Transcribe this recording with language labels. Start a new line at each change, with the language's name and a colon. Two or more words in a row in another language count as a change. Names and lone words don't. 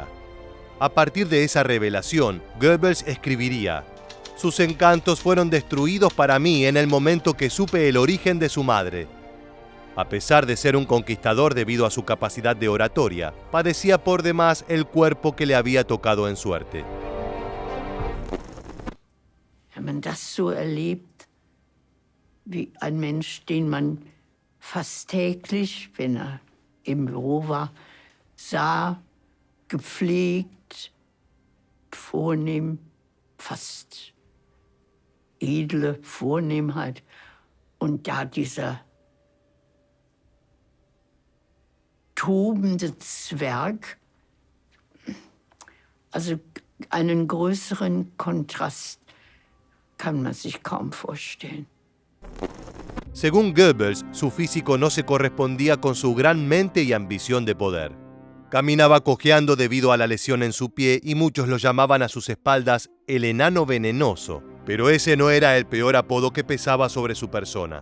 Spanish: A partir de esa revelación, Goebbels escribiría: «Sus encantos fueron destruidos para mí en el momento que supe el origen de su madre». A pesar de ser un conquistador debido a su capacidad de oratoria, padecía por demás el cuerpo que le había tocado en suerte.
German: Wenn man das so erlebt, wie ein Mensch, den man fast täglich, wenn er im Büro war, sah, gepflegt, vornehm, fast edle Vornehmheit, und da dieser tobende Zwerg, also Einen größeren Kontrast kann man sich kaum vorstellen.
Spanish: Según Goebbels, su físico no se correspondía con su gran mente y ambición de poder. Caminaba cojeando debido a la lesión en su pie y muchos lo llamaban a sus espaldas el enano venenoso, pero ese no era el peor apodo que pesaba sobre su persona.